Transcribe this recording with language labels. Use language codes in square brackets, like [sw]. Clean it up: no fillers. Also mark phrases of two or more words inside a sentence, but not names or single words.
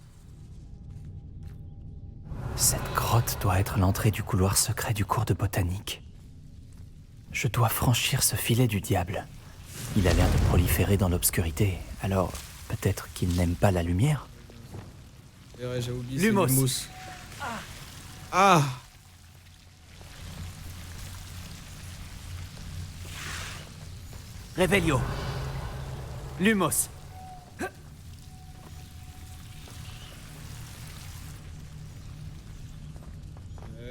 [fr] Cette grotte doit être l'entrée du couloir secret du cours de botanique. Je dois franchir ce filet du diable. Il a l'air de proliférer dans l'obscurité, alors peut-être qu'il n'aime pas la lumière? C'est vrai, j'ai oublié. Lumos. C'est Lumos. Ah. Réveillon. Lumos. Ouais.